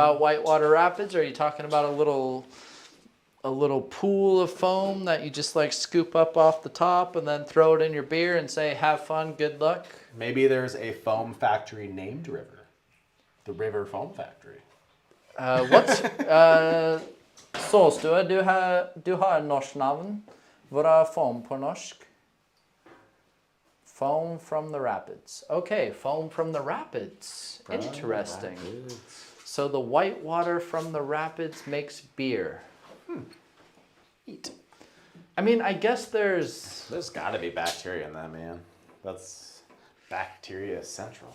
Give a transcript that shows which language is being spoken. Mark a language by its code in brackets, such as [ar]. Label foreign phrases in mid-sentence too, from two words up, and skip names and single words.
[en] about Whitewater Rapids, or are you talking about a little pool of foam that you just like scoop up off the top and then throw it in your beer and say have fun, good luck? Maybe there's a foam factory named River. The River Foam Factory. What's Solstua, [no] du har norsk navn. [sv] Vad är foam på norsk? [en] Foam from the rapids. Okay, foam from the rapids. Interesting. So the white water from the rapids makes beer. Neat. I mean, I guess there's got to be bacteria in that, man. That's bacteria central.